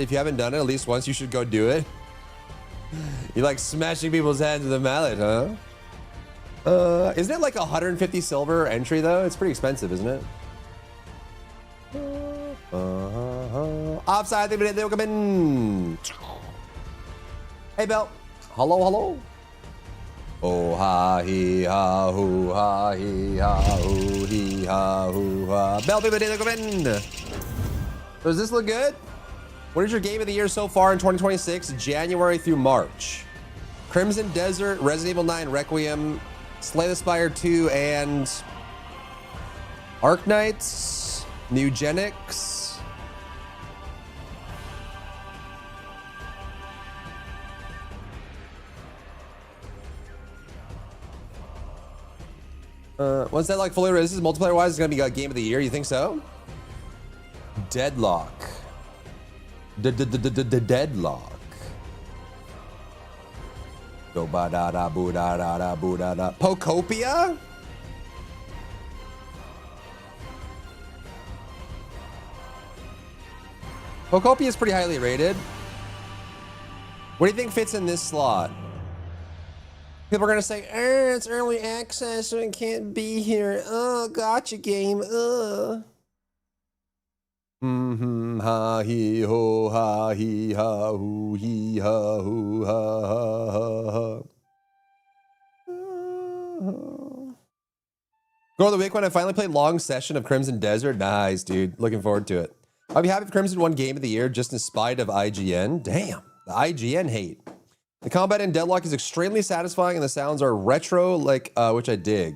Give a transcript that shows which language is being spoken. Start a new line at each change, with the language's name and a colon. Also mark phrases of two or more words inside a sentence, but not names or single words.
English: If you haven't done it at least once, you should go do it. You like smashing people's hands with a mallet, huh? Isn't it like 150 silver entry though? It's pretty expensive, isn't it? Offside, they'll come in. Hey, Bell. Hello, hello. Oh, ha, he, ha, hoo, ha, he, ha, hoo, he, ha, hoo, ha. Bell, they'll come in. Does this look good? What is your game of the year so far in 2026, January through March? Crimson Desert, Resident Evil 9 Requiem, Slay the Spire 2, and Arc Knights, Mugenics. What's that like fully? This is multiplayer wise. It's gonna be a game of the year. You think so? Deadlock. Deadlock. Go ba da da boo da da da boo da da. Pocopia? Pocopia is pretty highly rated. What do you think fits in this slot? People are gonna say, it's early access, so it can't be here. Oh, gotcha game. Ha he ho ha he ha hoo he ha hoo ha ha ha ha. Go to the week when I finally played long session of Crimson Desert. Nice, dude. Looking forward to it. I'll be happy if Crimson won game of the year just in spite of IGN. Damn, the IGN hate. The combat in Deadlock is extremely satisfying, and the sounds are retro, like which I dig.